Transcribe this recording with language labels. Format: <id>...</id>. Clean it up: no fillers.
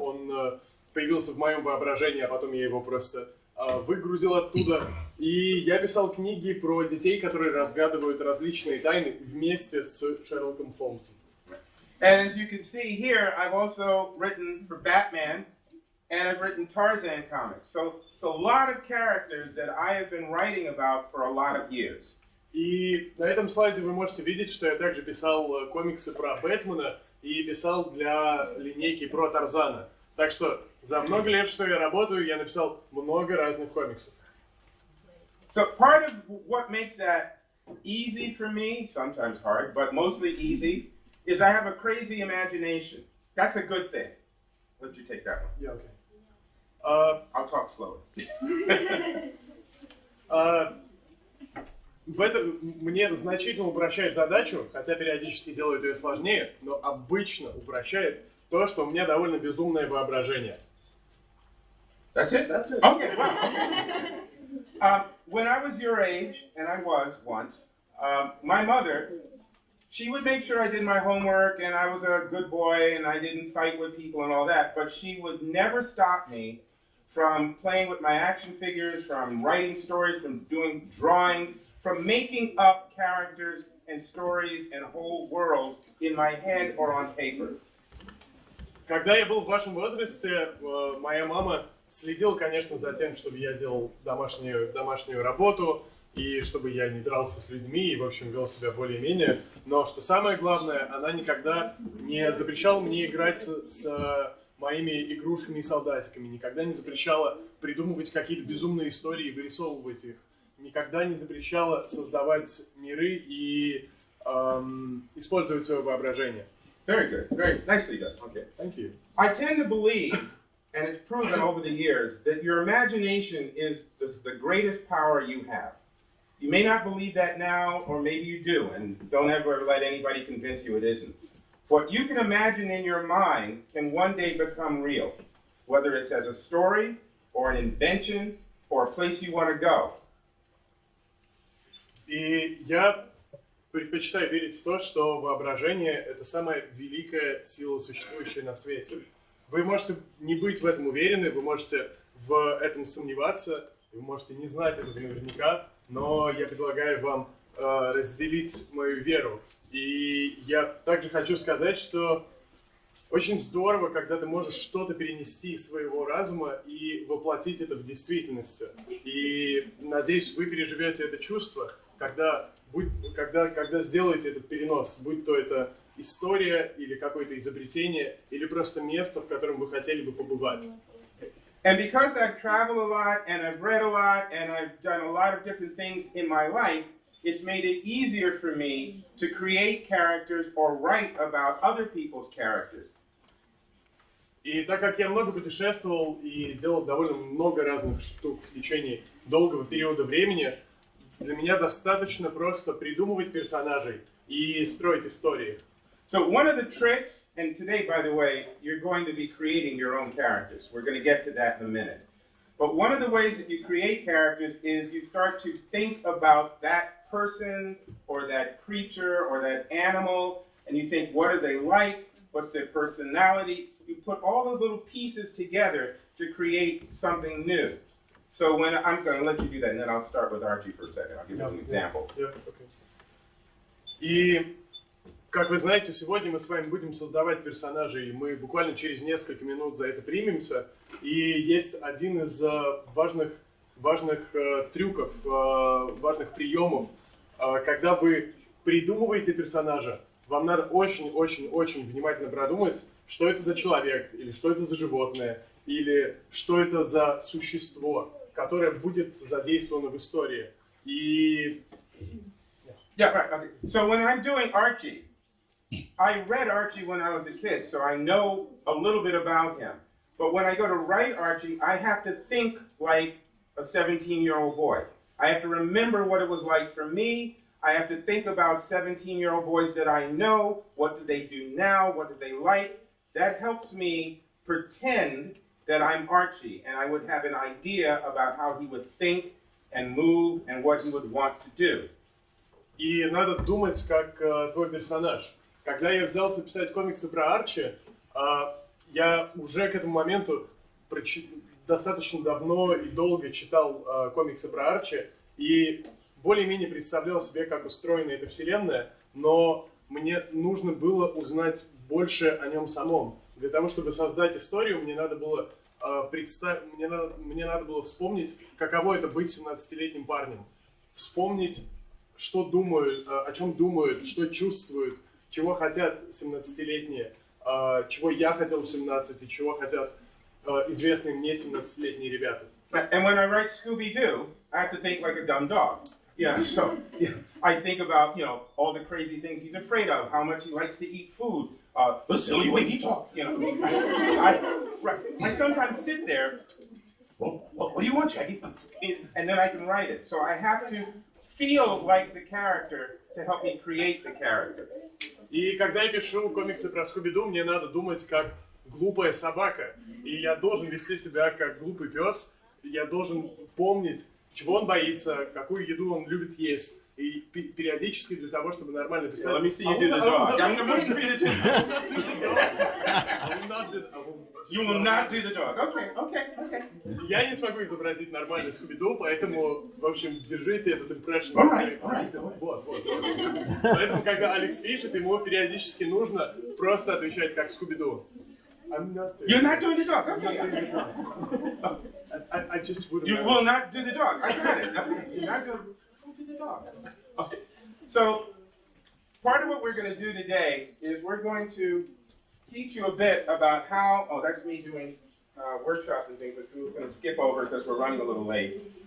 <ru>Он появился в моем воображении, а потом я его просто выгрузил оттуда. И я писал книги про детей, которые разгадывают различные тайны вместе с Шерлоком Холмсом.</ru> <en>And as you can see here, I've also written for Batman, and I've written Tarzan comics. So it's a lot of characters that I have been writing about for a lot of years.</en> <ru>И на этом слайде вы можете видеть, что я также писал комиксы про Бэтмена и писал для линейки про Тарзана. Так что за много лет, что я работаю, я написал много разных комиксов.</ru> <en>So part of what makes that easy for me, sometimes hard, but mostly easy, is I have a crazy imagination. That's a good thing. Let you take that one. Yeah, okay. I'll talk slower.</en> <ru>Это мне значительно упрощает задачу, хотя периодически делает ее сложнее, но обычно упрощает то, что у меня довольно безумное воображение.</ru> <en>That's it? That's it. Okay, wow. When I was your age, and I was once, my mother, she would make sure I did my homework and I was a good boy and I didn't fight with people and all that, but she would never stop me from playing with my action figures, from writing stories, from doing drawings, from making up characters and stories and whole worlds in my head or on paper.</en> <ru>Когда я был в вашем возрасте, моя мама следила, конечно, за тем, чтобы я делал домашнюю работу, и чтобы я не дрался с людьми и, в общем, вел себя более-менее. Но, что самое главное, она никогда не запрещала мне играть с моими игрушками и солдатиками, никогда не запрещала придумывать какие-то безумные истории и вырисовывать их, никогда не запрещала создавать миры и использовать свое воображение.</ru> <en>Very good. Very nicely done. Okay. Thank you. I tend to believe, and it's proven over the years, that your imagination is the greatest power you have. You may not believe that now, or maybe you do, and don't ever let anybody convince you it isn't. What you can imagine in your mind can one day become real, whether it's as a story, or an invention, or a place you want to go.</en> <ru>И я предпочитаю верить в то, что воображение — это самая великая сила, существующая на свете. Вы можете не быть в этом уверены, вы можете в этом сомневаться, вы можете не знать этого наверняка, но я предлагаю вам разделить мою веру. И я также хочу сказать, что очень здорово, когда ты можешь что-то перенести из своего разума и воплотить это в действительность. И надеюсь, вы переживете это чувство, когда сделаете этот перенос, будь то это история или какое-то изобретение, или просто место, в котором вы хотели бы побывать.</ru> <en>And because I've traveled a lot, and I've read a lot, and I've done a lot of different things in my life, it's made it easier for me to create characters or write about other people's characters.</en> <ru>И так как я много путешествовал и делал довольно много разных штук в течение долгого периода времени, для меня достаточно просто придумывать персонажей и строить истории.</ru> <en>So one of the tricks, and today, by the way, you're going to be creating your own characters. We're going to get to that in a minute. But one of the ways that you create characters is you start to think about that person or that creature or that animal, and you think, what are they like? What's their personality? You put all those little pieces together to create something new. So when I'm going to let you do that, and then I'll start with Archie for a second. I'll give you some example.</en> <ru>И, как вы знаете, сегодня мы с вами будем создавать персонажей, и мы буквально через несколько минут за это примемся. И есть один из важных трюков, важных приемов, когда вы придумываете персонажа, вам надо очень-очень-очень внимательно продумать, что это за человек, или что это за животное, или что это за существо, которое будет задействовано в истории. И...</ru> <en>Yeah, right, okay. So when I'm doing Archie, I read Archie when I was a kid, so I know a little bit about him. But when I go to write Archie, I have to think like a 17-year-old boy. I have to remember what it was like for me. I have to think about 17-year-old boys that I know. What do they do now? What do they like? That helps me pretend that I'm Archie, and I would have an idea about how he would think and move and what he would want to do.</en> <ru>И надо думать, как твой персонаж. Когда я взялся писать комиксы про Арчи, я уже к этому моменту достаточно давно и долго читал комиксы про Арчи и более-менее представлял себе, как устроена эта вселенная, но мне нужно было узнать больше о нем самом. Для того, чтобы создать историю, мне надо было мне надо было вспомнить, каково это быть 17-летним парнем. Вспомнить, что думают, о чем думают, что чувствуют, чего хотят 17-летние, чего я хотел в 17 и чего хотят известные мне 17-летние ребята.</ru> <en>And when I write Scooby-Doo, I have to think like a dumb dog. Yeah, so I think about, all the crazy things he's afraid of, how much he likes to eat food, the silly way he talks, I sometimes sit there, well, what do you want, Shaggy? And then I can write it. So I have to feel like the character to help me create the character.</en> <ru>И когда я пишу комиксы про Скуби-Ду, мне надо думать как глупая собака. И я должен вести себя как глупый пес. Я должен помнить, чего он боится, какую еду он любит есть. И периодически для того, чтобы нормально писать...</ru> <en>Let me see you do the dog. I'm waiting for you to do You will not do the dog. Okay.</en> <ru>Я не смогу изобразить нормальный Скуби-Ду, поэтому, в общем, держите этот импрессион. Вот. Поэтому, когда Алекс пишет, ему периодически нужно просто отвечать как Скуби-Ду.</ru> <en>You're not doing the dog. Okay. I just wouldn't. You will not do the dog. I said it. Okay. You're not doing... Okay. So, part of what we're going to do today is we're going to teach you a bit about how, that's me doing workshops and things, but we're going to skip over because we're running a little late.</en>